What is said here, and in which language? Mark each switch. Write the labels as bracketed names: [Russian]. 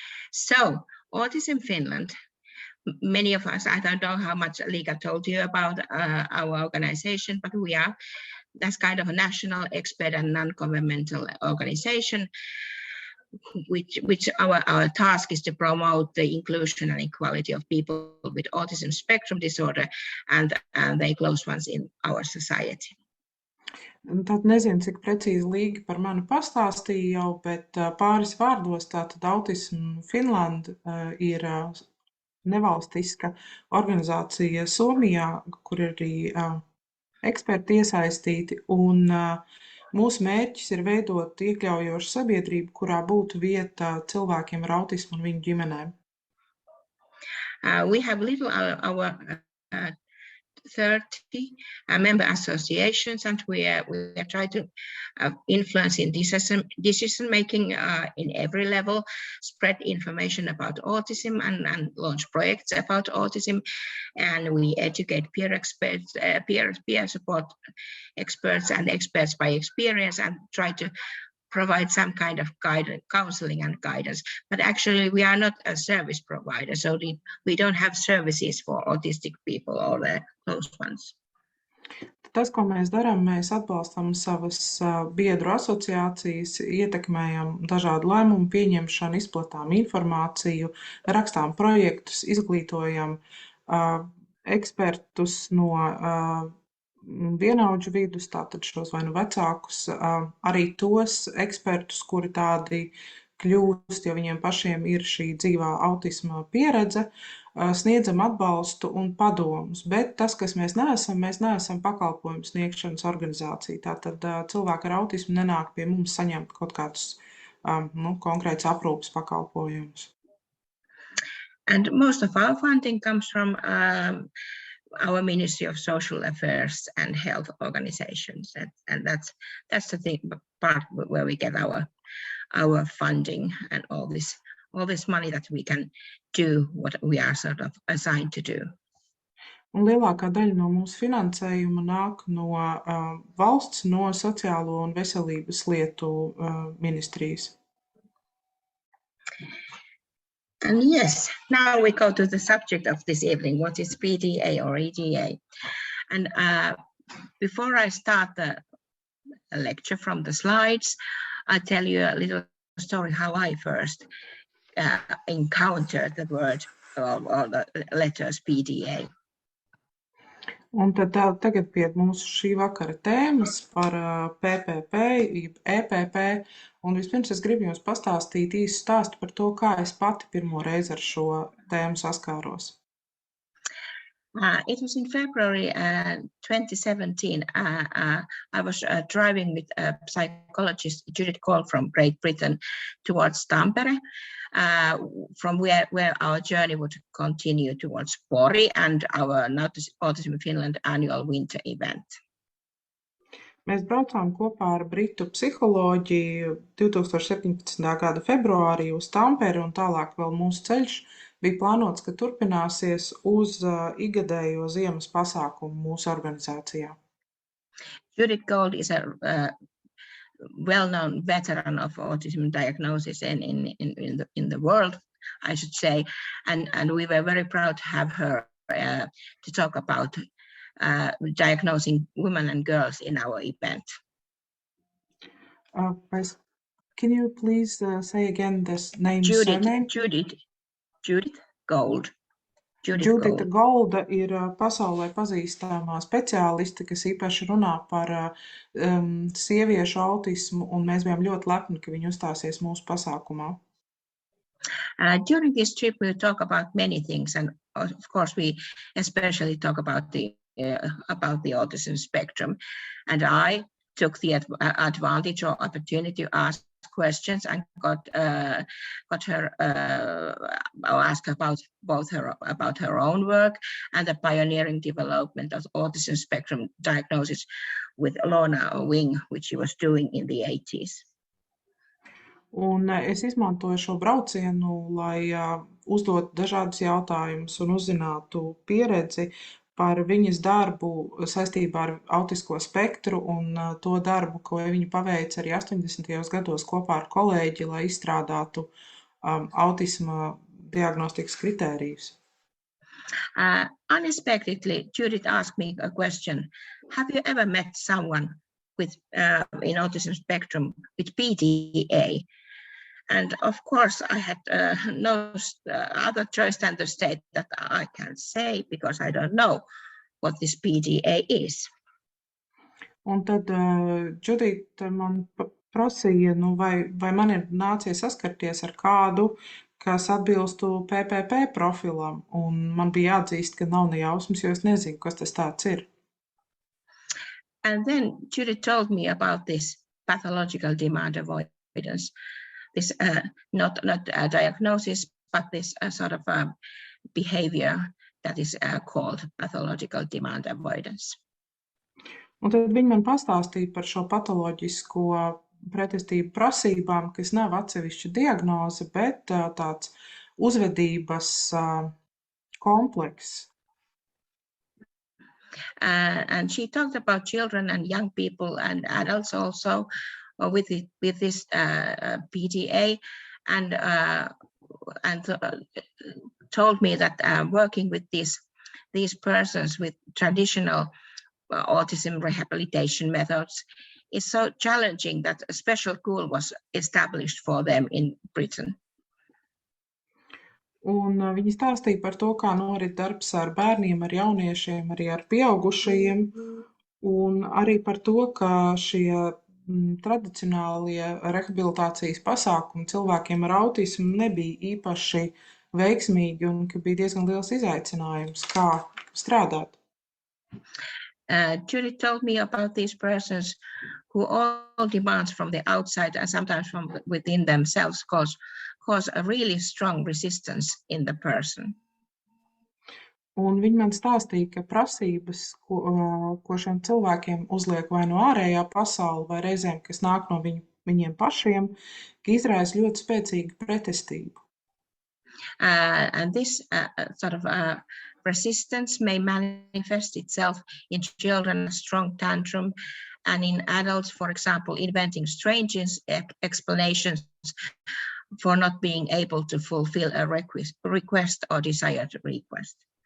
[English] So, Autism Finland, many of us, I don't know how much Liika told you about our organization, but we are, that's kind of a national expert and non-governmental organization, which our task is to promote the inclusion and equality of people with autism spectrum disorder and their close ones in our society. [Latvian] Tad nezinu, cik precīzi Līga par mani pastāstīja jau, bet pāris vārdos tātad Autism Finland ir nevalstiska organizācija Somijā, kur ir arī eksperti iesaistīti, un mūsu mērķis ir veidot iekļaujošu sabiedrību, kurā būtu vieta cilvēkiem ar autismu un viņu ģimenēm. [English] We have our 30 member associations, and we are trying to influence in decision making in every level, spread information about autism and launch projects about autism, and we educate peer experts, peer support experts and experts by experience, and try to provide some kind of guidance, counseling and guidance. But actually we are not a service provider, so we don't have services for autistic people or their close ones. [Latvian] Tas, ko mēs darām, mēs atbalstam savas biedru asociācijas, ietekmējam dažādu lēmumu pieņemšanu, izplatām informāciju, rakstām projektus, izglītojam ekspertus no vienaudžu vidus, tātad šos vai nu vecākus, arī tos ekspertus, kuri tādi kļūst, jo viņiem pašiem ir šī dzīvā autisma pieredze, sniedzam atbalstu un padomus. Bet tas, kas mēs neesam pakalpojumu sniegšanas organizācija. Tātad cilvēki ar autismu nenāk pie mums saņemt kaut kādus konkrētus aprūpes pakalpojumus. [English] And most of our funding comes from our Ministry of Social Affairs and Health organizations, and that's the part where we get our funding and all this money that we can do what we are sort of assigned to do. [Latvian] Un lielākā daļa no mūsu finansējuma nāk no valsts, no sociālo un veselības lietu ministrijas. [English] And yes, now we go to the subject of this evening, what is PDA or EDA. And before I start the lecture from the slides, I'll tell you a little story how I first encountered the word or the letters PDA. [Latvian] Un tad tagad pie mūsu šī vakara tēmas par PPP, EPP, un vispirms es gribu jums pastāstīt īsu stāstu par to, kā es pati pirmo reizi ar šo tēmu saskāros. [English] It was in February 2017. I was driving with a psychologist, Judith Cole from Great Britain, towards Tampere, from where our journey would continue towards Pori and our Autism Finland annual winter event. [Latvian] Mēs braucām kopā ar britu psiholoģiju 2017. gada februārī uz Tamperi, un tālāk vēl mūsu ceļš bija plānots, ka turpināsies uz igadējo ziemas pasākumu mūsu organizācijā. [English] Judith Gold is a well-known veteran of autism diagnosis in the world, I should say, and we were very proud to have her to talk about diagnosing women and girls in our event. Can you please say again this name, surname? Judith Gold. [Latvian] Judita Golda ir pasaulē pazīstamā speciāliste, kas īpaši runā par sieviešu autismu, un mēs bijām ļoti lepni, ka viņa uzstāsies mūsu pasākumā. [English] During this trip, we talk about many things, and of course, we especially talk about the autism spectrum. And I took the advantage or opportunity to ask questions and got her ask about about her own work and the pioneering development of autism spectrum diagnosis with Lorna Wing, which she was doing in the 80s. [Latvian] Un es izmantoju šo braucienu, lai uzdot dažādus jautājumus un uzzinātu pieredzi par viņas darbu saistībā ar autisko spektru un to darbu, ko viņa paveica arī 80. gados kopā ar kolēģi, lai izstrādātu autisma diagnostikas kritērijus. [English] Unexpectedly, Judith asked me a question. Have you ever met someone with in autism spectrum with PDA? And of course, I had no other choice than to state that I can't say because I don't know what this PDA is. [Latvian] Un tad Judita man prasīja, vai man ir nācies saskarties ar kādu, kas atbilstu PPP profilam, un man bija jāatzīst, ka nav ne jausmas, jo es nezinu, kas tas tāds ir. [English] And then Judith told me about this pathological demand avoidance. This not a diagnosis, but this sort of behavior that is called pathological demand avoidance. [Latvian] Un tad viņi man pastāstīja par šo patoloģisko pretestību prasībām, kas nav atsevišķa diagnoze, bet tāds uzvedības komplekss. [English] And she talked about children and young people and adults also with this PDA, and told me that working with these persons with traditional autism rehabilitation methods is so challenging that a special school was established for them in Britain. [Latvian] Un viņi stāstīja par to, kā norit darbs ar bērniem, ar jauniešiem, arī ar pieaugušajiem, un arī par to, ka šie tradicionālie rehabilitācijas pasākumi cilvēkiem ar autismu nebija īpaši veiksmīgi un ka bija diezgan liels izaicinājums, kā strādāt. [English] Judith told me about these persons who all demands from the outside and sometimes from within themselves cause a really strong resistance in the person. [Latvian] Un viņi man stāstīja, ka prasības, ko šiem cilvēkiem uzliek vai no ārējā pasaule, vai reizēm, kas nāk no viņiem pašiem, ka izraisa ļoti spēcīgu pretestību. [English] And this sort of resistance may manifest itself in children a strong tantrum, and in adults, for example, inventing strange explanations for not being able to fulfill a request or desired request.